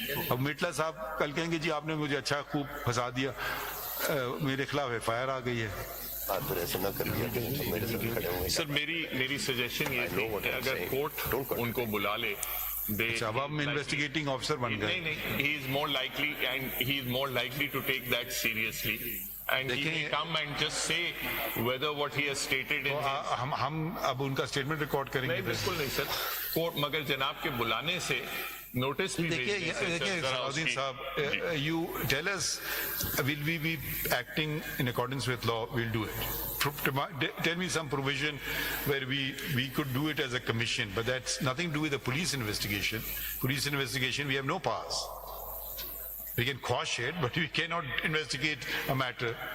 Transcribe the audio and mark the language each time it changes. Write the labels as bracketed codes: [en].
[hi] अब मेटला साहब कल कहेंगे जी आपने मुझे अच्छा खूब फंसा दिया, मेरे खिलाफ FIR आ गई है. हाथ पर ऐसे ना कर लिया करें तो मेरे साथ खड़े होंगे सर मेरी सजेशन ये थी कि अगर कोर्ट उनको बुला ले अब हम इन्वेस्टिगेटिंग ऑफिसर बन गए। [en] नहीं, he is more likely and he is more likely to take that seriously and he may come and just say whether what he has stated in [hi] हम अब उनका स्टेटमेंट रिकॉर्ड करेंगे। नहीं बिल्कुल नहीं सर, कोर्ट मगर जनाब के बुलाने से नोटिस भी [en] देखिए सलाउद्दीन साहब, you tell us will we be acting in accordance with law, we'll do it. Tell me some provision where we could do it as a commission, but that's nothing to do with the police investigation. Police investigation, we have no powers. We can quash it, but we cannot investigate a matter.